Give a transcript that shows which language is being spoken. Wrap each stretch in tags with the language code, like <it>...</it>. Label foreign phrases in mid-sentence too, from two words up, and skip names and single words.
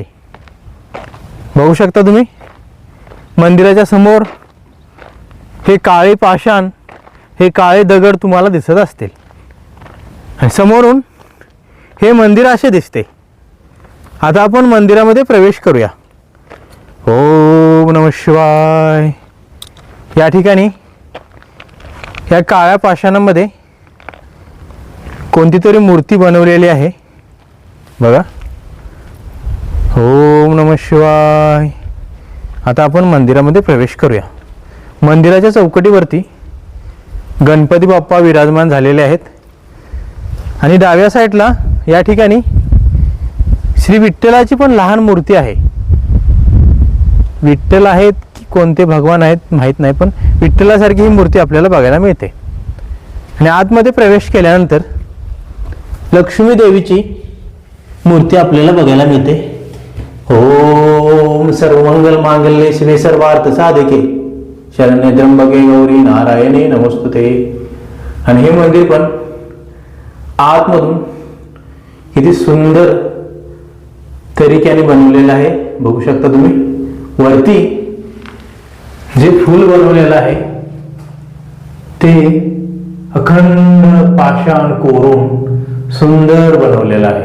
<mr>बघू शकता तुम्ही मंदिराच्या समोर हे काळे पाषाण, हे काळे दगड तुम्हाला दिसत असतील. आणि समोरून हे मंदिर असे दिसते. आता आपण मंदिरामध्ये प्रवेश करूया.</mr> <sa>ओम नमः शिवाय.</sa> <mr>या ठिकाणी या काळ्या पाषाणामध्ये कोणती तरी मूर्ती बनवलेली आहे.</mr> <sa>बघा ओम नमः शिवाय.</sa> <mr>आता आपण मंदिरामध्ये प्रवेश करूया. मंदिराच्या चौकटीवरती गणपती बाप्पा विराजमान झालेले आहेत. आणि डाव्या साईडला या ठिकाणी श्री विठ्ठलाची पण लहान मूर्ती आहे. विठ्ठल आहेत की कोणते भगवान आहेत माहीत नाही, पण विठ्ठलासारखी ही मूर्ती आपल्याला बघायला मिळते. आणि आतमध्ये प्रवेश केल्यानंतर लक्ष्मी देवीची मूर्ती आपल्याला बघायला मिळते.</mr> <sa>ओम सर्वमंगल मांगल्ये शिवे सर्वार्थ साधिके शरण्ये त्र्यंबके गौरी नारायणे नमोस्तुते.</sa> <mr>आणि हे मंदिर पण आतमधून किती सुंदर तरीक्याने बनवलेलं आहे. बघू शकता तुम्ही वरती जे फूल बनवलेलं आहे ते अखंड पाषाण कोरून सुंदर बनवलेलं आहे.</mr>